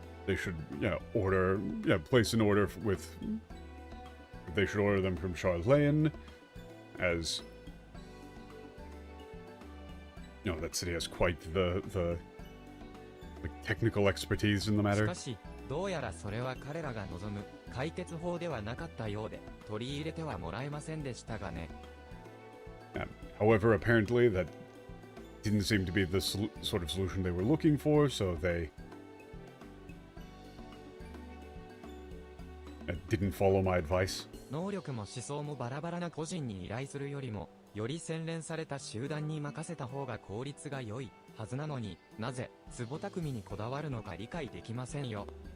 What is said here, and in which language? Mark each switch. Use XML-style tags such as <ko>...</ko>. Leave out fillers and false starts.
<en>they should, order, place an order with. They should order them from Charlene, as that city has quite the like technical expertise in the</en> <ja>し</ja> <en>matter.</en> <ja>かし、どうやらそれは彼らが望む解決法ではなかったようで、取り入れてはもらえませんでしたがね。</ja> <en>However, apparently that didn't seem to be the sort of solution they were looking for, so they didn't follow my advice.</en> <ja>能力も思想もバラバラな個人に依頼するよりも、より洗練された集団に任せた方が効率が良いはずなのに、なぜ壺匠にこだわるのか理解できませんよ。</ja>